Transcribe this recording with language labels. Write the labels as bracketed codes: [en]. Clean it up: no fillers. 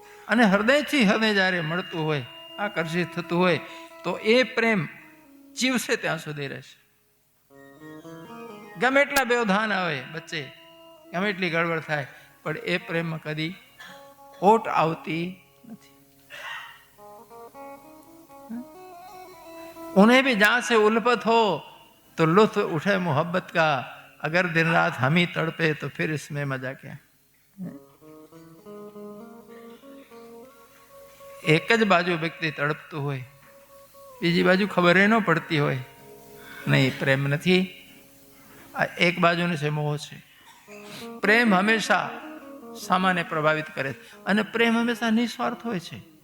[gu] અને હૃદયથી હૃદય જ્યારે મળતું હોય, આકર્ષિત થતું હોય, તો એ પ્રેમ જીવશે ત્યાં સુધી રહેશે. ગમે એટલા વ્યવધાન આવે વચ્ચે, ગમે એટલી ગડબડ થાય, પણ એ પ્રેમમાં કદી ખોટ આવતી નથી. [hi] उन्हें भी जहां से उल्फत हो तो लुत्फ उठे मोहब्बत का, अगर दिन रात हम ही तड़पे तो फिर इसमें मजा क्या. [gu] એક જ બાજુ વ્યક્તિ તડપતું હોય, બીજી બાજુ ખબર ન પડતી હોય, નહીં, પ્રેમ નથી. આ એક બાજુને છે, મોહ છે. પ્રેમ હંમેશા સામાને પ્રભાવિત કરે છે, અને પ્રેમ હંમેશા નિસ્વાર્થ હોય છે.